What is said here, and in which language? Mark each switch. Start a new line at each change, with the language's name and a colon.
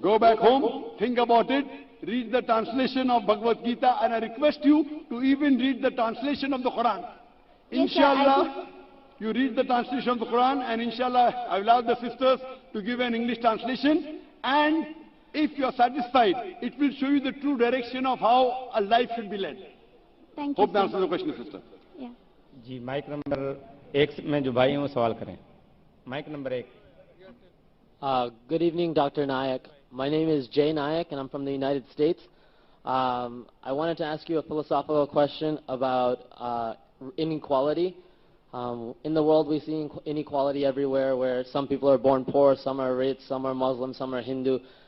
English: Go back home, think about it, read the translation of Bhagavad Gita, and I request you to even read the translation of the Quran. Yes, Inshallah, you read the translation of the Quran, and inshallah, I will ask the sisters to give an English translation, and if you are satisfied, it will show you the true direction of how a life should be led. Thank you, Hope that sir. answers the question, sister. Yeah.
Hindi: Ji, mic number 1 में जो भाई हैं वो सवाल करें. Mic number 1.
English: Good evening, Dr. Nayak. My name is Jay Nayak, and I'm from the United States. I wanted to ask you a philosophical question about inequality. In the world, we see inequality everywhere, where some people are born poor, some are rich, some are Muslim, some are Hindu.